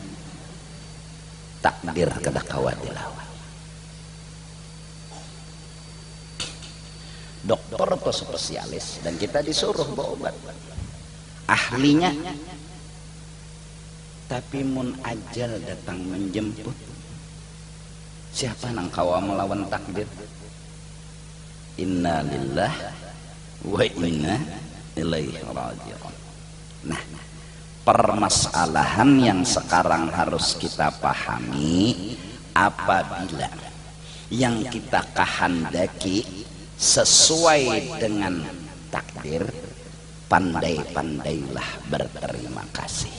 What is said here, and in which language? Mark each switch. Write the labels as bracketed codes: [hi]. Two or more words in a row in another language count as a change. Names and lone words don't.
[bjn] Takdir kedakawa dilawan. Dokter atau spesialis dan kita disuruh bawa obat, ahlinya, tapi mun ajal datang menjemput, siapa nang kawa melawan takdir? [ar] إنا لله وإنا إليه راجعون. [id] Nah, permasalahan yang sekarang harus kita pahami, apabila yang kita kehendaki sesuai dengan takdir, pandai-pandailah berterima kasih.